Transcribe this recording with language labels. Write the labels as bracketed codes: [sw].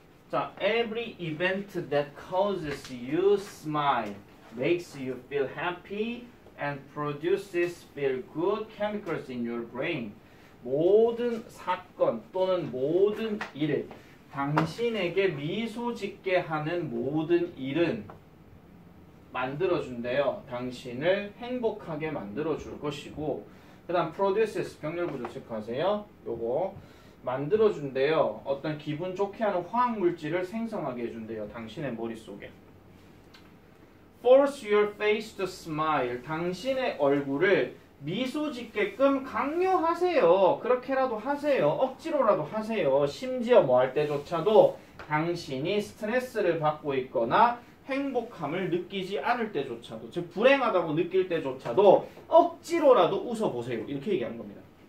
[en] 자, every event that causes you smile makes you feel happy and produces feel good chemicals in your brain. [ko] 모든 사건 또는 모든 일, 당신에게 미소 짓게 하는 모든 일은 만들어준대요. 당신을 행복하게 만들어줄 것이고, 그 다음 produces, 병렬구조 체크하세요. 요거 만들어준대요. 어떤 기분 좋게 하는 화학물질을 생성하게 해준대요. 당신의 머릿속에. [en] Force your face to smile. [ko] 당신의 얼굴을 미소 짓게끔 강요하세요. 그렇게라도 하세요. 억지로라도 하세요. 심지어 뭐 할 때조차도 당신이 스트레스를 받고 있거나 행복함을 느끼지 않을 때조차도, 즉 불행하다고 느낄 때조차도 억지로라도 웃어보세요. 이렇게 얘기하는 겁니다.